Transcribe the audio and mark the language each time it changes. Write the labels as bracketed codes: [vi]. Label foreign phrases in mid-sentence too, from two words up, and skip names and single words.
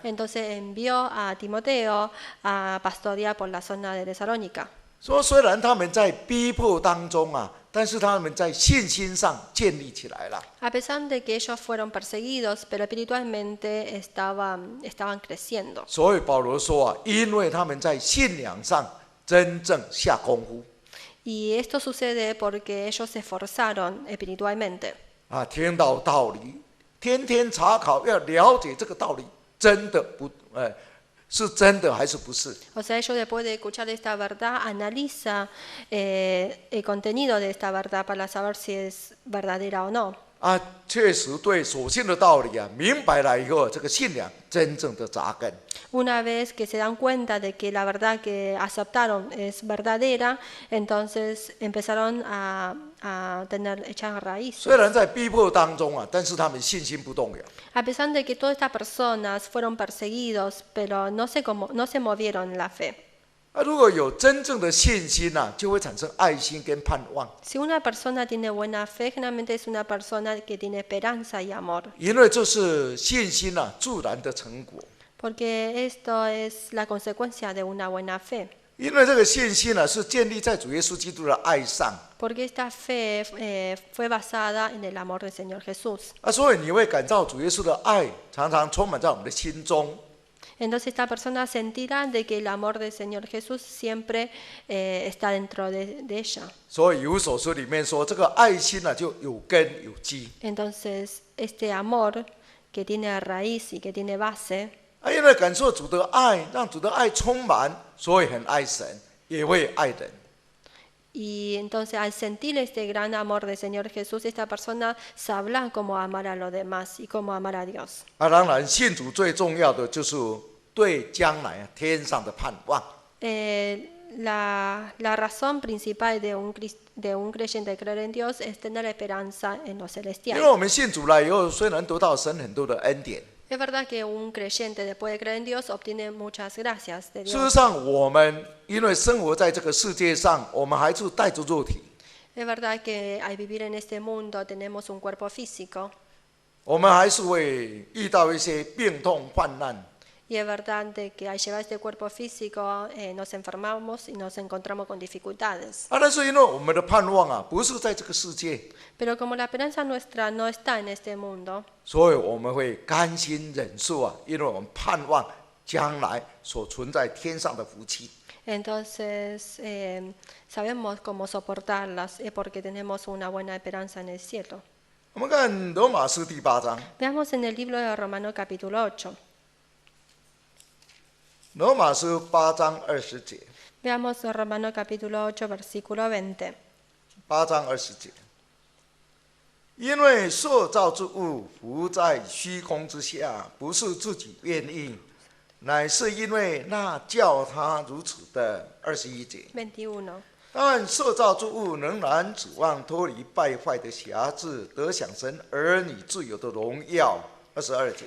[es] Entonces envió a Timoteo a pastorear por la zona de Tesalónica. [zh] 说虽然他们在逼迫当中但是他们在信心上建立起来了。 [es] A pesar de que ellos fueron perseguidos, pero espiritualmente estaban creciendo. [zh] 所以保罗说因为他们在信仰上真正下功夫。 [es] Y esto sucede porque ellos se esforzaron espiritualmente. [zh] 听到道理天天查考，要了解这个道理，真的不，是真的还是不是？ [es] O sea, ellos después de escuchar esta verdad, analiza el contenido de esta verdad para saber si es verdadera o no. [zh] 啊，确实对所信的道理啊，明白了以后，这个信仰真正的扎根。 [es] Una vez que se dan cuenta de que la verdad que aceptaron es verdadera, entonces empezaron a tener echar [zh] 虽 [es] raíces. [zh] 然在逼迫当中啊，但是他们信心不动摇。 [es] A pesar de que todas estas personas fueron perseguidos, pero no se movieron en la fe. [zh] 啊，如果有真正的信心啊，就会产生爱心跟盼望。 [es] Si una persona tiene buena fe, generalmente es una persona que tiene esperanza y amor, [zh] 因为这是信心啊自然的成果。 [es] porque esto es la consecuencia de una buena fe. [zh] 因为这个信心呢、是建立在主耶稣基督的爱上 [es] Porque esta fe fue basada en el amor del Señor Jesús. [zh] 啊，所以你会感到主耶稣的爱常常充满在我们的心中。 [es] Entonces esta persona sentirá de que el amor del Señor Jesús siempre está dentro de ella. [zh] 所以《以弗所书》里面说，这个爱心呢、就有根有基。 [es] Entonces este amor que tiene raíz y que tiene base, [zh] 啊，因为感受主的爱，让主的爱充满，所以很爱神，也会爱人。 [es] y entonces al sentir este gran amor del Señor Jesús, esta persona sabrá cómo amar a los demás y cómo amar a Dios. [zh] 啊，当然信主最重要的就是对将来天上的盼望。 [es] La razón principal de un creyente creer en Dios es tener esperanza en lo [zh] 因 [es] celestial. [zh] 为我们信主了以后，虽然得到神很多的恩典， [es] Es verdad que un creyente después de creer en Dios obtiene muchas gracias de [zh] 事实 [es] Dios. [zh] 上我们因为生活在这个世界上，我们还是带着肉体， [es] Es verdad que al vivir en este mundo tenemos un cuerpo físico [zh] 我们还是会遇到一些病痛患难。 [es] y es verdad de que al llevar este cuerpo físico nos enfermamos y nos encontramos con dificultades. [zh] 啊，但是因为我们的盼望啊，不是在这个世界， [es] Pero como la esperanza nuestra no está en este mundo, [zh] 所以我们会甘心忍受啊，因为我们盼望将来所存在天上的福气。 [es] entonces sabemos cómo soportarlas porque tenemos una buena esperanza en el cielo. [zh] 我们看罗马书第8章， [es] Veamos en el libro de Romanos capítulo 8. [zh] 罗马书8章20节， [es] Veamos en Romanos capítulo 8, versículo 20. [zh] 8 章20节，因为受造之物浮在虚空之下，不是自己愿意，乃是因为那叫他如此的。21节， 21. 但受造之物仍然指望脱离败坏的辖制，得享神儿女自由的荣耀。22节，